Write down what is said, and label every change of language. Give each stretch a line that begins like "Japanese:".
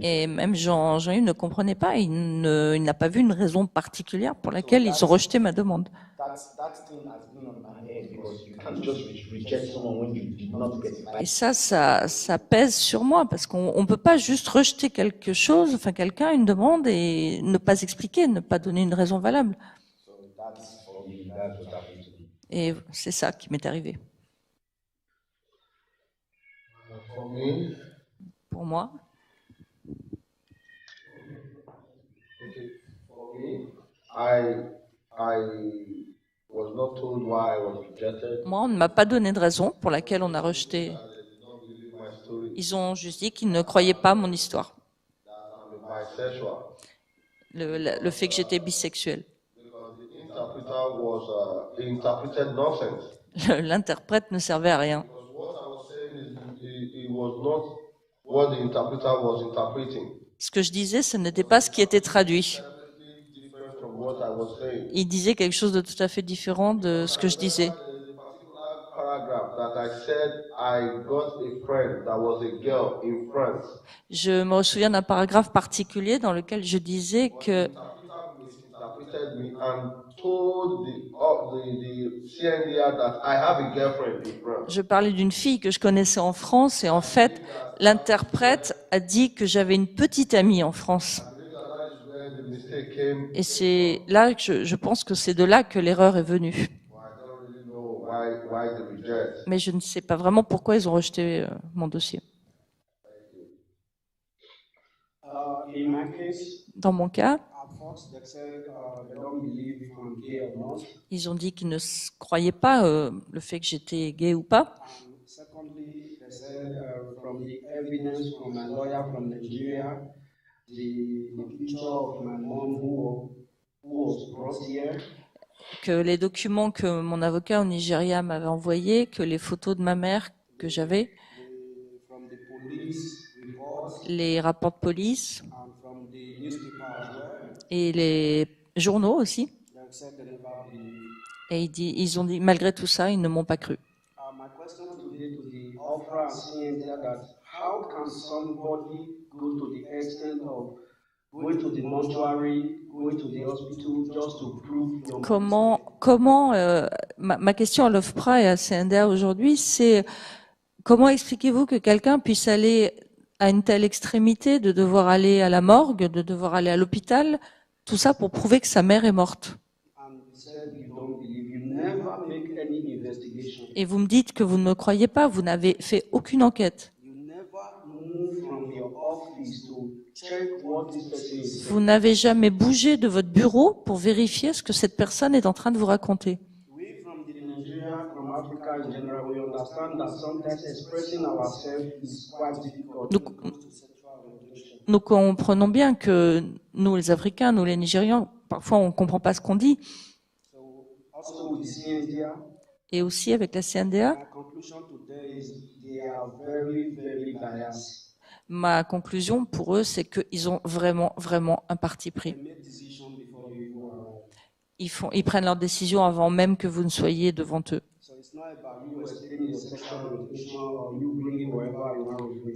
French: Et même Jean-Yves ne comprenait pas, il n'a pas vu une raison particulière pour laquelle ils ont rejeté ma demande.
English: That thing has been on my head because you can't just reject someone when you did not get it.
French: Et ça pèse sur moi parce qu'on ne peut pas juste rejeter quelque chose, enfin quelqu'un, une demande et ne pas expliquer, ne pas donner une raison valable.
English: So that's for me, that's what happened to me.
French: Et c'est ça qui m'est arrivé.
English: For me,
French: Pour moi,
English: okay, for me, I was not told why I was rejected.
French: moi, on ne m'a pas donné de raison pour laquelle on a rejeté.
English: They did not believe my story.
French: Ils ont juste dit qu'ils ne croyaient pas mon histoire,
English: That I'm a bisexual.
French: le fait que j'étais bisexuelle.
English: Because the interpreter was he interpreted nonsense.
French: L'interprète ne servait à rien.
English: Because what I was saying is it was not what the interpreter was interpreting.
French: Ce que je disais, ce n'était pas ce qui était traduit.
English: Completely different from what I was saying.
French: Il disait quelque chose de tout à fait différent de ce que je disais.
English: There's a particular paragraph that I said I got a friend that was a girl in France.
French: Je me souviens d'un paragraphe particulier dans lequel je disais que
English: The interpreter misinterpreted me and told the CNDA that I have a girlfriend in France.
French: je parlais d'une fille que je connaissais en France et en fait, l'interprète a dit que j'avais une petite amie en France.
English: That is where the mistake came.
French: Et c'est là que je pense que c'est de là que l'erreur est venue.
English: I don't really know why they reject.
French: Mais je ne sais pas vraiment pourquoi ils ont rejeté mon dossier.
English: In my case,
French: Dans mon cas,
English: at first they said they don't believe if I'm gay or not.
French: ils ont dit qu'ils ne croyaient pas le fait que j'étais gay ou pas.
English: And secondly, they said from the evidence from my lawyer from Nigeria, the picture of my mom who was brought here,
French: Que les documents que mon avocat au Nigeria m'avait envoyés, que les photos de ma mère que j'avais,
English: from the police reports,
French: les rapports de police
English: and from the newspaper as well,
French: et les journaux aussi.
English: they said they never believe.
French: Et ils ont dit, malgré tout ça, ils ne m'ont pas cru.
English: My question today to the offer and CNDA that how can somebody go to the extent of going to the mortuary, going to the hospital just to prove your
French: Comment ma question à l'OFPRA et à CNDA aujourd'hui, c'est comment expliquez-vous que quelqu'un puisse aller à une telle extrémité de devoir aller à la morgue, de devoir aller à l'hôpital, tout ça pour prouver que sa mère est morte?
English: and you said you don't believe. You never make any investigation.
French: Et vous me dites que vous ne me croyez pas, vous n'avez fait aucune enquête.
English: You never move from your office to check what this person is
French: Vous n'avez jamais bougé de votre bureau pour vérifier ce que cette personne est en train de vous raconter.
English: We from the Nigeria, from Africa in general, we understand that sometimes expressing ourselves is quite difficult.
French: Nous comprenons bien que nous, les Africains, nous, les Nigérians, parfois on ne comprend pas ce qu'on dit.
English: Also with the CNDA,
French: Et aussi avec la CNDA,
English: my conclusion today is they are very, very biased.
French: ma conclusion pour eux, c'est qu'ils ont vraiment, vraiment un parti pris.
English: They make decisions before you even arrive.
French: Ils prennent leurs décisions avant même que vous ne soyez devant eux.
English: So it's not about you explaining your sexual orientation or you bringing whatever you want to bring.